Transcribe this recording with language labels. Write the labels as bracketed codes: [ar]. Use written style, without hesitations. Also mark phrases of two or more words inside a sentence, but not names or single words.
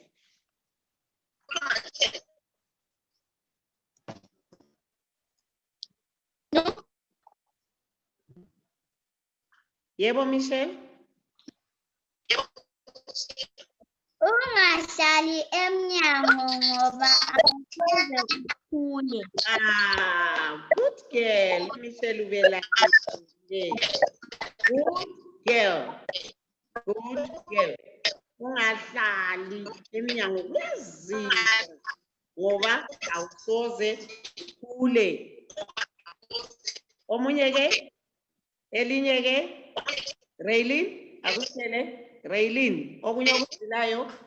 [zu] Yebo Michelle? Ungahlali emnyango ngoba akusoze ukhule. [en] Good girl. Michelle ubela. Good girl. Good girl. [zu] Ungahlali emnyango kuyazila ngoba awusoze ukhule. Omunye ke? Elinye ke? Raylene, akusele? Raylene, okunye okuzilayo?